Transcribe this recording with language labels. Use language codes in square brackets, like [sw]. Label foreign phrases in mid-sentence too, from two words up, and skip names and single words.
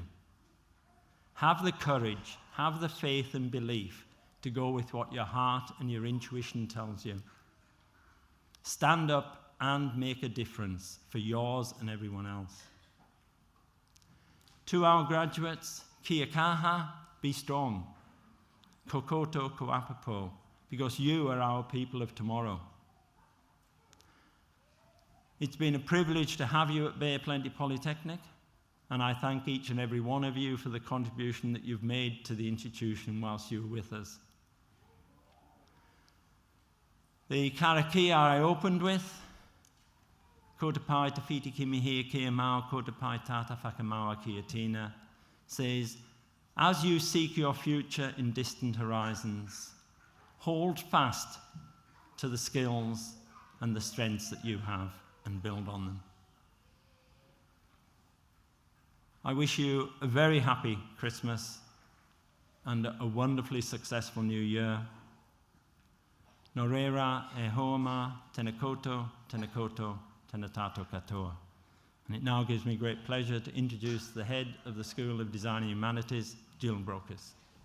[en] Have the courage, have the faith and belief to go with what your heart and your intuition tells you. Stand up and make a difference for yours and everyone else. To our graduates, [mi] kia kaha, [en] be strong. [mi] Kokoto koapapo, [en] because you are our people of tomorrow. It's been a privilege to have you at Bay of Plenty Polytechnic, and I thank each and every one of you for the contribution that you've made to the institution whilst you were with us. The karakia I opened with, [mi] ko te pai te whiti ki mihi kia mau, ko te pai tata whakamaua kia tina, [en] says, as you seek your future in distant horizons, hold fast to the skills and the strengths that you have and build on them. I wish you a very happy Christmas and a wonderfully successful new year. [mi] Nō reira e hoama, tēnā koutou, tēnā tātou katoa. [en] And it now gives me great pleasure to introduce the head of the School of Design and Humanities, Jill Brokers.